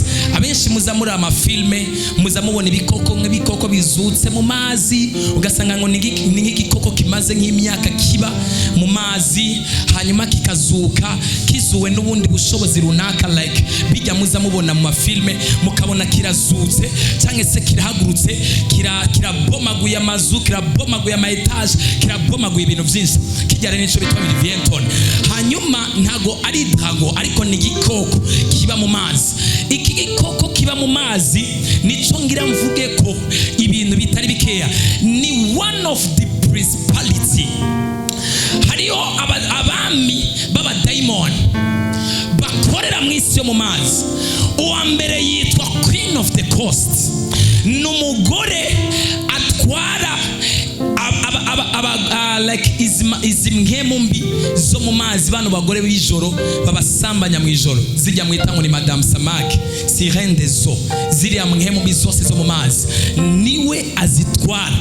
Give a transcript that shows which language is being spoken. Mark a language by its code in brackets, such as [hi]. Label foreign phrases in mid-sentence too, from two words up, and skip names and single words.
[rn] Abenshi muzamura amafilme muzamubona ibikoko bizutse mu mazi, ugasanga ngo ni nk'igikoko kimaze nk'imyaka kiba mu mazi hanyuma kikazuka kizuwe n'ubundi bushobozi runaka, like bijya muzamubona mu mafilme mukabona kirazutse cyangwa se kirahagurutse kirabomaguye amazu, kirabomaguye ama etage, kirabomaguye ibintu byinshi. Kijya rero nico bitwa Leviathan. Hanyuma ntago ari drago ariko ni igikoko kiba mu mazi. Iki gikoko kiba mu mazi nico ngira mvuge ko ibintu bitari bikeya, ni [en] one of the principality. [rn] Hariyo abami baba daimon bakorera mu isi yo mu mazi. Uwa mbere yitwa Queen of the Coast, n'umugore atwara like izi mpemu mbi zo mu mazi, bano bagore b'ijoro babasambanya mu ijoro, zijya mwita ngo ni Madame Samake, Sirene des eaux, ziriya mpemu mbi zose zo mu mazi niwe azitwara.